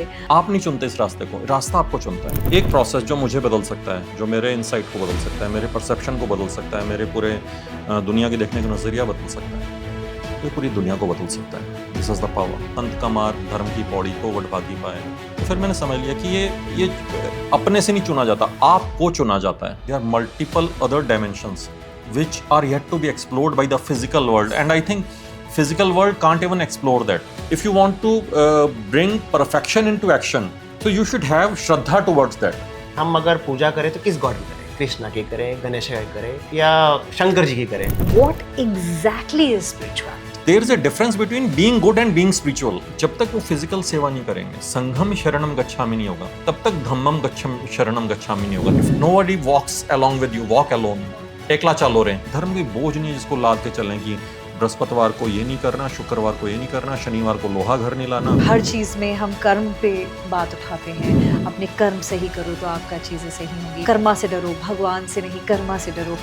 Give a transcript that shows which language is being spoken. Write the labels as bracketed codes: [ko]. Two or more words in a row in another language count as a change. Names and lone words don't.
[hi] आप नहीं चुनते इस रास्ते को, रास्ता आपको चुनता है। एक प्रोसेस जो मुझे बदल सकता है, जो मेरे इंसाइट को बदल सकता है, मेरे परसेप्शन को बदल सकता है, मेरे पूरे दुनिया के देखने का नज़रिया बदल सकता है, ये पूरी दुनिया को बदल सकता है। [en] This is the power. [hi] अंत का मार्ग धर्म की पौड़ी को वडभागी पाए। तो फिर मैंने समझ लिया कि ये अपने से नहीं चुना जाता, आपको चुना जाता है। [en] There are multiple other dimensions which are yet to be explored by the physical world, and I think physical world can't even explore that. If you want to bring perfection into action, so you should have shraddha towards that. [hi] हम अगर पूजा करें तो किस गॉड की करें? कृष्णा की करें, गणेश की करें या शंकर जी की करें? [en] What exactly is spirituality? There is a difference between being good and being spiritual. [hi] जब तक वो फिजिकल सेवा नहीं करेंगे, [pi] संघम शरणम गच्छामि [hi] नहीं होगा, तब तक [pi] धम्मम शरणम गच्छामि [hi] नहीं होगा. [en] If nobody walks along with you, walk alone. [bn] একলা চলো রে, [hi] धर्म की बोझ नहीं जिसको लाद के चलें कि बृहस्पतिवार को ये नहीं करना, शुक्रवार को ये नहीं करना, शनिवार को लोहा घर नहीं लाना। हर चीज में हम कर्म पे बात उठाते हैं, अपने कर्म सही करो तो आपका चीजें सही होंगी। कर्मा से डरो, भगवान से नहीं, कर्मा से डरो।